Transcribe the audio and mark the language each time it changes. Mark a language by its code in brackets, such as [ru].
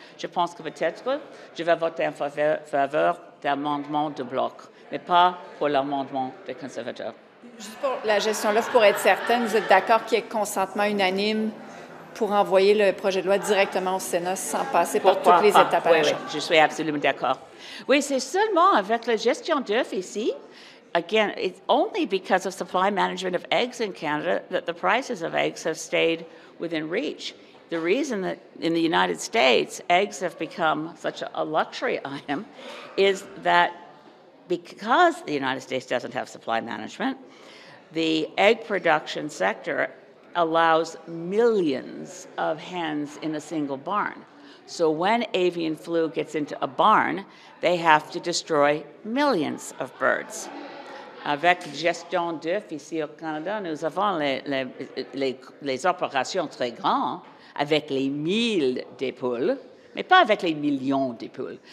[fr] Je pense que peut-être je vais voter en faveur de l'amendement du Bloc, mais pas pour l'amendement des conservateurs. Juste pour la gestion de l'offre, pour être certaine, vous êtes d'accord qu'il y ait consentement unanime pour envoyer le projet de loi directement au Sénat sans passer par toutes les étapes à la Chambre? Oui, je suis absolument d'accord. Oui, c'est seulement avec la gestion d'œufs ici. [en] Again, it's only because of supply management of eggs in Canada that the prices of eggs have stayed within reach. The reason that in the United States eggs have become such a luxury item is that because the United States doesn't have supply management, the egg production sector allows millions of hens in a single barn. So when avian flu gets into a barn, they have to destroy millions of birds. [fr] Avec gestion d'œufs ici au Canada, nous avons les opérations très grandes avec les 1000 des poules, mais pas avec les millions de poules.